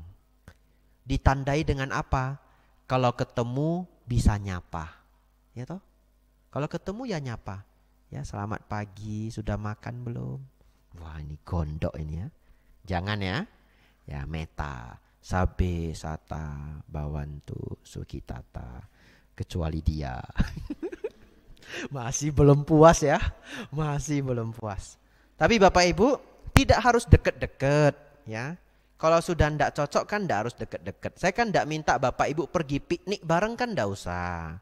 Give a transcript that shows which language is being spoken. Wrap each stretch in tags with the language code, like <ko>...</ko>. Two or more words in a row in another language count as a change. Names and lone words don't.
<id>Ditandai dengan apa? Kalau ketemu bisa nyapa. Ya toh? Kalau ketemu ya nyapa. Ya, selamat pagi, sudah makan belum? Wah, ini gondok ini ya. Jangan ya. Ya, meta.</id> <pi>Sabe sata bawantu sukitata.</pi> <id>Kecuali dia. Masih belum puas ya. Masih belum puas. Tapi Bapak Ibu tidak harus deket-deket ya. Kalau sudah ndak cocok kan ndak harus deket-deket. Saya kan ndak minta Bapak Ibu pergi piknik bareng kan ndak usah.</id>